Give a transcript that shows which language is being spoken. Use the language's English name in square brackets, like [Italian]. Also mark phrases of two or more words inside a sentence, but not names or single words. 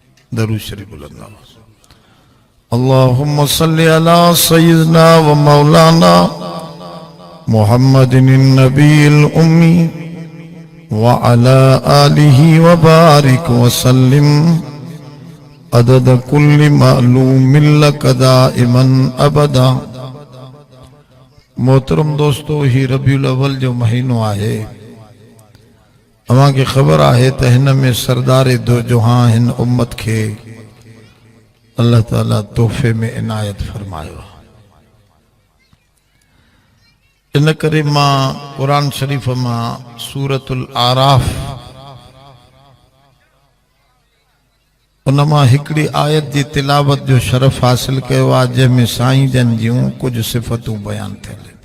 [Sindhi] दरूद शरीफ बुलंद [Arabic] اللهم صل على سيدنا ومولانا محمد النبي الأمي وعلى آله وبارك وسلم عدد كل معلوم لك دائما أبدا. [Sindhi] मोहतरम दोस्तों, ही रबीउल अव्वल जो महीनो आहे, अवां खे ख़बर आहे त हिन में सरदार दो जहां हिन उम्मत के अल्लाह ताला तोहफे में इनायत फरमायो। इन करे मां कुरान शरीफ मां सूरतुल आराफ उन मां हिकड़ी आयत जी तिलावत जो शरफ हासिल कयो आहे, जंहिंमें साईं जन जूं कुछ सिफ़तूं बयान थियल।